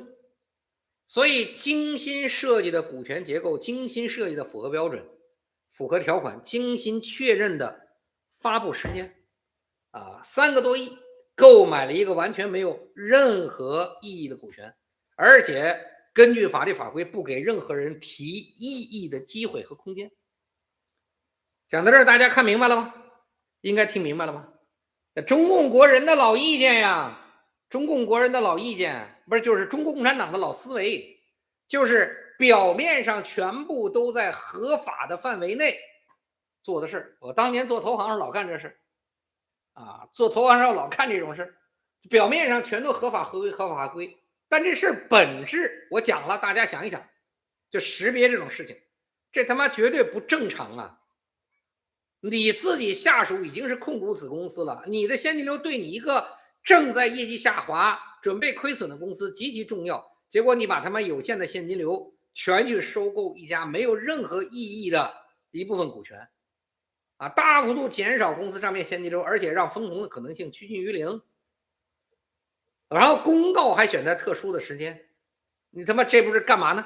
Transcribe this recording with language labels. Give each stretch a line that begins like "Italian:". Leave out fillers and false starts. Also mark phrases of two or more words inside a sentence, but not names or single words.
Chinese: 所以精心設計的股權結構，精心設計的符合標準、符合條款，精心確認的發布時間，3個多億購買了一個完全沒有任何意義的股權，而且根據法律法規不給任何人提異議的機會和空間。講到這兒，大家看明白了嗎？應該聽明白了嗎？中共國人的老意見呀，中共国人的老意見，不是就是中国共產黨的老思維，就是表面上全部都在合法的範圍內做的事。我当年做投行时老干這事做投行时老看這種事，表面上全都合法合規，但這事本質我講了，大家想一想，就識別這種事情，這他媽絕對不正常啊！你自己下屬已經是控股子公司了，你的現金流對你一個正在業績下滑、準備虧損的公司極其重要，結果你把他們有限的現金流全去收購一家没有任何意義的一部分股权大幅度減少公司賬面現金流，而且讓分紅的可能性趨近於零，然後公告還選在特殊的时間，你他媽這不是幹嘛呢？